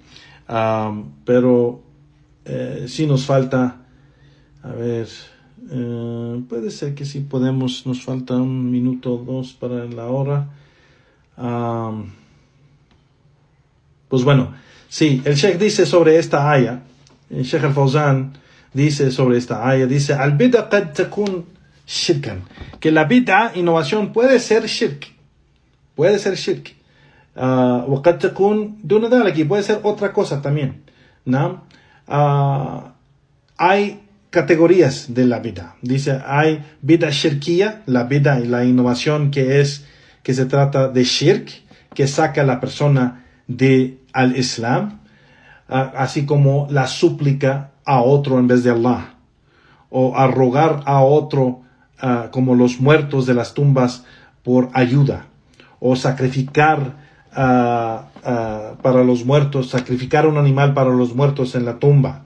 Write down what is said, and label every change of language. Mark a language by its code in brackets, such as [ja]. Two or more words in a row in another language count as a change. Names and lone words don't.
[es] Pero sí nos falta, puede ser que sí podemos, nos falta 1 minuto o 2 para la hora. Pues bueno, sí, el Sheikh dice sobre esta aya, el Sheikh al-Fawzan dice sobre esta aya, dice, [ar] البدعة قد تكون شركا, [es] que la bid'a, innovación, puede ser shirk. [ar] وقد تكون دون ذلك, [es] y puede ser otra cosa también. Hay categorías de la bid'a. Dice, hay [ar] بدعة شركية, [es] la bid'a y la innovación que se trata de shirk, que saca a la persona al Islam, así como la súplica a otro en vez de Allah, o a rogar a otro, como los muertos de las tumbas, por ayuda, o sacrificar para los muertos, sacrificar un animal para los muertos en la tumba.